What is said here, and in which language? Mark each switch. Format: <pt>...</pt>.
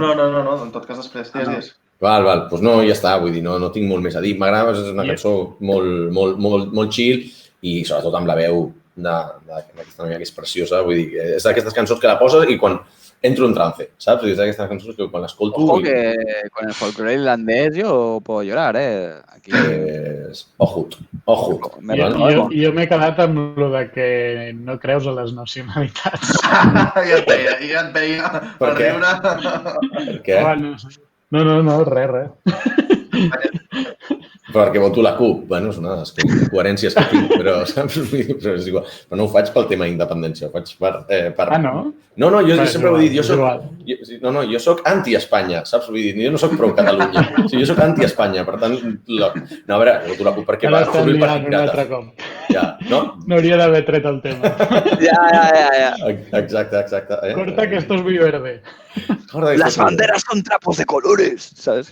<ca>No, en tot cas després. Digues. Val, doncs no, ja està, vull dir, no tinc molt més a dir. M'agrada, és una cançó molt chill i sobretot amb la veu d'aquesta noia que és preciosa, vull dir, és d'aquestes cançons que la poses i quan entro en trance, saps? És d'aquestes cançons que quan l'escolto...</ca> <es>Ojo que con el folclore irlandés yo puedo llorar, Aquí... Ojut.</es> <ca>Jo m'he quedat amb lo de que no creus a les nacionalitats. Ja et veia per riure. Per què? No, res. Perquè voto la CUP. Bueno, és una de les coherències que tinc, però és igual. Però no ho faig pel tema independència, ho faig per... Ah, no? No, jo sempre ho he dit, jo soc anti-Espanya, saps? Vull dir, jo no soc pro-Catalunya, jo soc anti-Espanya, per tant... No, a veure, voto la CUP perquè va sortir per Cicata. Ja, no? No hauria d'haver tret el tema. Ja. Exacte.</ca> <es>Corta que esto es muy verde. Las banderas son trapos de colores, ¿sabes?</es>